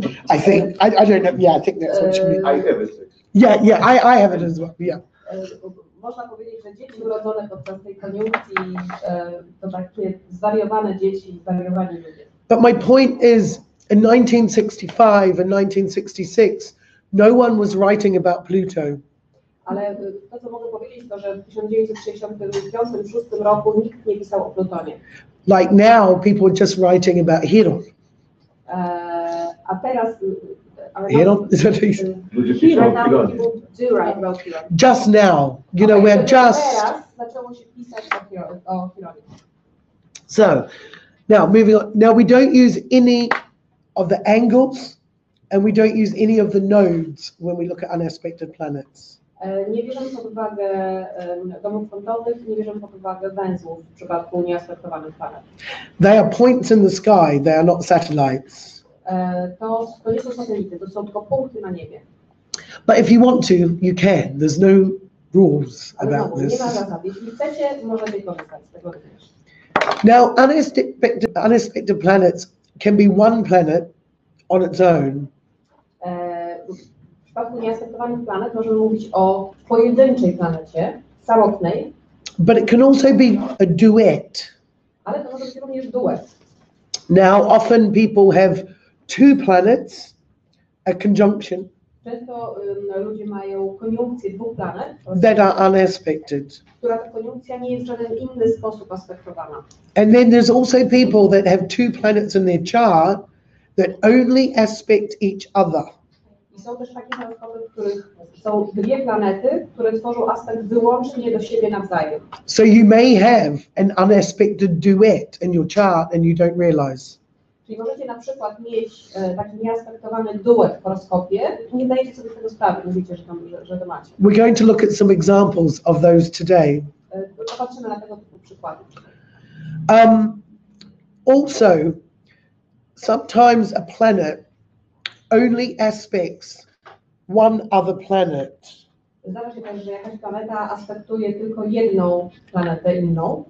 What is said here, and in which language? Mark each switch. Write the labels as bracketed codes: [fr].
[en] I think, I don't know, yeah, I think that's what you mean. I have it. Yeah, I have it as well, yeah. [pl] Można powiedzieć, że dzieci urodzone podczas tej koniunkcji to takie zwariowane dzieci, zwariowani ludzie. [en] But my point is, in 1965 and 1966, no one was writing about Pluto. [pl] Ale to, co mogę powiedzieć, to, że w 1965-1966 roku nikt nie pisał o Plutonie. [en] Like now, people are just writing about Chiron. [pl] A teraz... [en] Chiron? Is that what you said? [pl] Ludzie piszą o Chironie. [en] Just now, you know, we're just... [pl] Teraz zaczęło się pisać o Chironie. [en] So, now moving on. Now we don't use any of the angles, and we don't use any of the nodes when we look at unaspected planets. [pl] Nie bierzemy pod uwagę domów frontowych, nie bierzemy pod uwagę węzłów w przypadku nieaspektowanych planet. [en] They are points in the sky, they are not satellites. [pl] To nie są satelity, to są tylko punkty na niebie. [en] But if you want to, you can. There's no rules [pl] Ale [en] about [pl] nie [en] this. [pl] ma zasad. Jeśli chcecie, możecie korzystać z tego również. [en] Now, unaspected planets can be one planet on its own. [pl] W przypadku nieaspektowanych planet możemy mówić o pojedynczej planecie, samotnej. [en] But it can also be a duet. [pl] Ale to może być również duet. [en] Now, often people have two planets, a conjunction, [pl] Często ludzie mają koniunkcję dwóch planet, [en] that are unaspected. [pl] która ta koniunkcja nie jest w żaden inny sposób aspektowana. [en] And then there's also people that have two planets in their chart that only aspect each other. [pl] I są też takie horoskopy, w których są dwie planety, które tworzą aspekt wyłącznie do siebie nawzajem. [en] So you may have an unaspected duet in your chart and you don't realize. [pl] Czyli możecie na przykład mieć taki nieaspektowany duet w horoskopie i nie zdajecie sobie z tego sprawy, mówicie, że to macie. [en] We're going to look at some examples of those today. [pl] Popatrzymy na tego typu przykłady. [en] Also, sometimes a planet only aspects one other planet. [pl] Zdarza się też, że jakaś planeta aspektuje tylko jedną planetę inną.